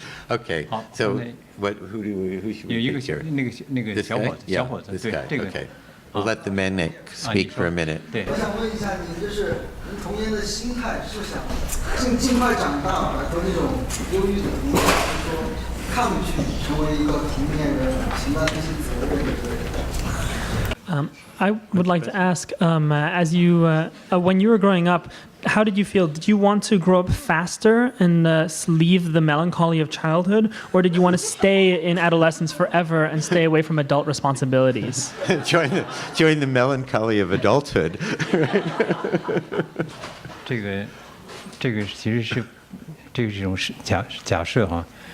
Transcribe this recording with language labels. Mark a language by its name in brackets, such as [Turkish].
[English] Okay. So, who should we pick here? [Chinese] 那个小伙子，对，这个 [English] We'll let the men speak for a minute. [Chinese] 对。我想问一下您，就是您童年的心态是想尽快长大，摆脱那种忧郁的童年，还是说抗拒成为一个成年人，承担这些责任的人？ [English] I would like to ask, as you, when you were growing up, how did you feel? Did you want to grow up faster and leave the melancholy of childhood, or did you want to stay in adolescence forever and stay away from adult responsibilities? join the melancholy of adulthood. [Chinese] 这个其实是这种假设哈。